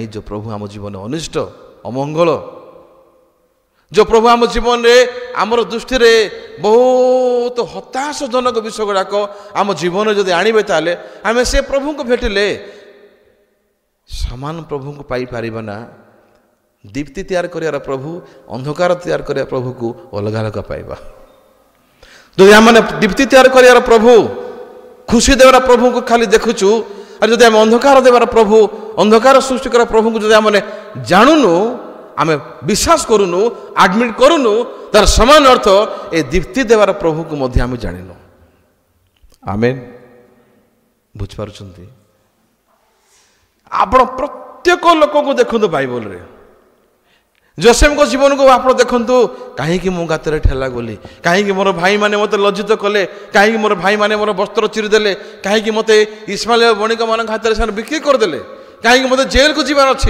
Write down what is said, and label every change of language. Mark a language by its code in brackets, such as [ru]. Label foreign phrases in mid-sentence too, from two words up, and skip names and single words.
[or] ଯେଉଁ ପ୍ରଭୁ ଆମ ଜୀବନରେ ଅନିଷ୍ଟ ଅମଙ୍ଗଳ, ଯେଉଁ ପ୍ରଭୁ ଆମ ଜୀବନରେ ଆମର ଦୃଷ୍ଟିରେ ବହୁତ ହତାଶଜନକ ବିଷୟ ଗୁଡ଼ାକ ଆମ ଜୀବନରେ ଯଦି ଆଣିବେ, ତାହେଲେ ଆମେ ସେ ପ୍ରଭୁଙ୍କୁ ଭେଟିଲେ ସମାନ ପ୍ରଭୁଙ୍କୁ ପାଇପାରିବା ନା? ଦୀପ୍ତି ତିଆରି କରିବାର ପ୍ରଭୁ, ଅନ୍ଧକାର ତିଆରି କରିବା ପ୍ରଭୁକୁ ଅଲଗା ଅଲଗା ପାଇବା। ଯଦି ଆମେ ଦୀପ୍ତି ତିଆରି କରିବାର ପ୍ରଭୁ, ଖୁସି ଦେବାର ପ୍ରଭୁଙ୍କୁ ଖାଲି ଦେଖୁଛୁ, ଆଉ ଯଦି ଆମେ ଅନ୍ଧକାର ଦେବାର ପ୍ରଭୁ ଅନ୍ଧକାର ସୃଷ୍ଟି କରା ପ୍ରଭୁକୁ ଯଦି ଆମେ ଜାଣୁନୁ ଆମେ ବିଶ୍ୱାସ କରୁନୁ ଆଡମିଟ କରୁନୁ ତାର ସମାନ ଅର୍ଥ ଏହି ଦୀପ୍ତି ଦେବାର ପ୍ରଭୁକୁ ମଧ୍ୟରେ ଆମେ ଜାଣିନୁ। আমেন। বুঝিপারুଛନ୍ତି ଆପଣ ପ୍ରତ୍ୟେକ ଲୋକଙ୍କୁ ଦେଖନ୍ତୁ ବାଇବଲରେ। ଯୋସେଫଙ୍କ ଜୀବନକୁ ଆପଣ ଦେଖନ୍ତୁ, କାହିଁକି ମୁଁ ଗାତରେ ଠେଲା ଗଲି, କାହିଁକି ମୋର ଭାଇମାନେ ମୋତେ ଲଜ୍ଜିତ କଲେ, କାହିଁକି ମୋର ଭାଇମାନେ ମୋର ବସ୍ତ୍ର ଚିରିଦେଲେ, କାହିଁକି ମୋତେ ଇସ୍ମାଏଲ ବଣିକମାନଙ୍କ ହାତରେ ସେମାନେ ବିକ୍ରି କରିଦେଲେ, କାହିଁକି ମୋତେ ଜେଲକୁ ଯିବାର ଅଛି।